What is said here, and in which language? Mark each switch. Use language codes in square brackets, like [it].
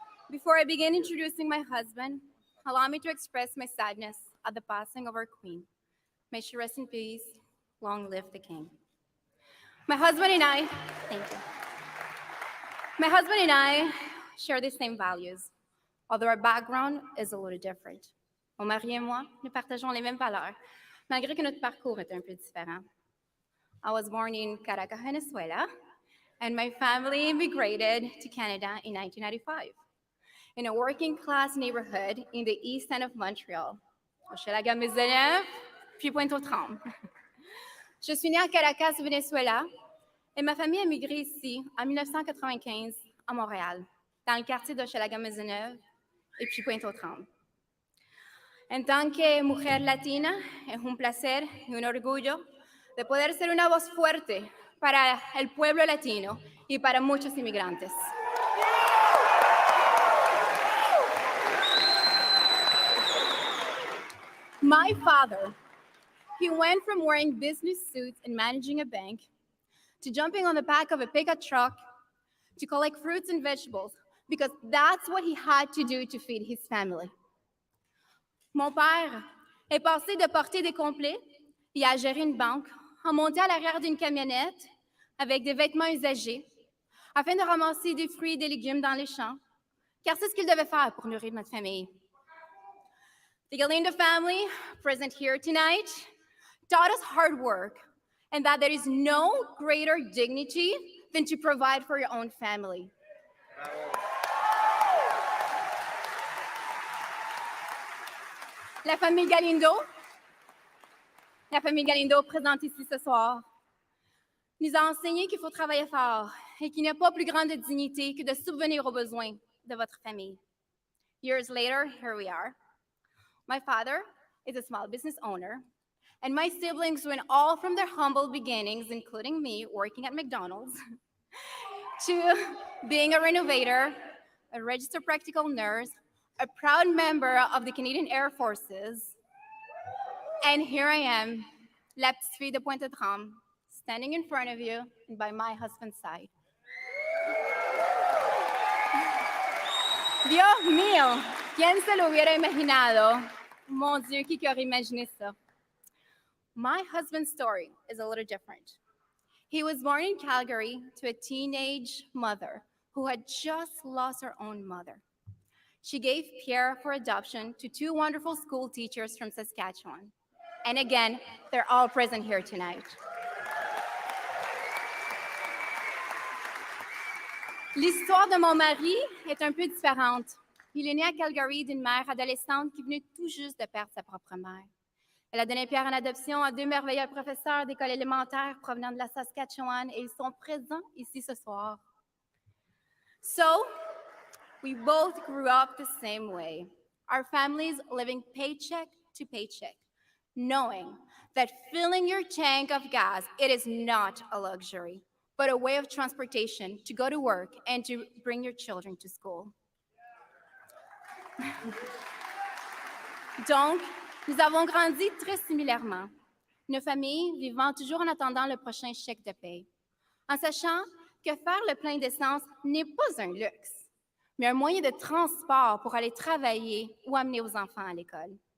[en] Before I begin introducing my husband, allow me to express my sadness at the passing of our queen. May she rest in peace. Long live the king. My husband and I, thank you. My husband and I share the same values, although our background is a little different. [fr] Mon mari et moi, nous partageons les mêmes valeurs, malgré que notre parcours est un peu différent. [en] I was born in Caracas, Venezuela, and my family immigrated to Canada in 1995 in a working-class neighborhood in the east end of Montreal, Hochelaga-Maisonneuve, puis Pointe-aux-Trembles. [fr] Je suis née à Caracas, Venezuela, et ma famille a migré ici en 1995 à Montréal, dans le quartier d'Hochelaga-Maisonneuve et puis Pointe-aux-Trembles. En tant que [es] mujer latina, es un placer y un orgullo de poder ser una voz fuerte para el pueblo latino y para muchos inmigrantes. [en] My father, he went from wearing business suits and managing a bank to jumping on the back of a pickup truck to collect fruits and vegetables because that's what he had to do to feed his family. [fr] Mon père est passé de porter des complets et à gérer une banque en montant à l'arrière d'une camionnette avec des vêtements usagés afin de ramasser des fruits et des légumes dans les champs, car c'est ce qu'il devait faire pour nourrir notre famille. [en] The Galindo family, present here tonight, taught us hard work and that there is no greater dignity than to provide for your own family. [fr] La famille Galindo présente ici ce soir, nous a enseigné qu'il faut travailler fort et qu'il n'y a pas plus grande dignité que de subvenir aux besoins de votre famille. [en] Years later, here we are. My father is a small business owner, and my siblings went all from their humble beginnings, including me working at McDonald's, to being a renovator, a registered practical nurse, a proud member of the Canadian Air Forces, and here I am, [fr] la petite fille de Pointe-aux-Trembles, [en] standing in front of you and by my husband's side. [es] Dios mío, ¿quién se lo hubiera imaginado? [fr] Mon Dieu, qui aurait imaginé ça? [en] My husband's story is a little different. He was born in Calgary to a teenage mother who had just lost her own mother. She gave Pierre for adoption to two wonderful school teachers from Saskatchewan. And again, they're all present here tonight. [fr] L'histoire de mon mari est un peu différente. Il est né à Calgary d'une mère adolescente qui venait tout juste de perdre sa propre mère. Elle a donné Pierre en adoption à deux merveilleux professeurs d'école élémentaire provenant de la Saskatchewan et ils sont présents ici ce soir. [en] So, we both grew up the same way. Our families living paycheck to paycheck, knowing that filling your tank of gas, it is not a luxury, but a way of transportation to go to work and to bring your children to school. [fr] Donc, nous avons grandi très similairement, nos familles vivant toujours en attendant le prochain chèque de paie, en sachant que faire le plein d'essence n'est pas un luxe, mais un moyen de transport pour aller travailler ou amener vos enfants à l'école.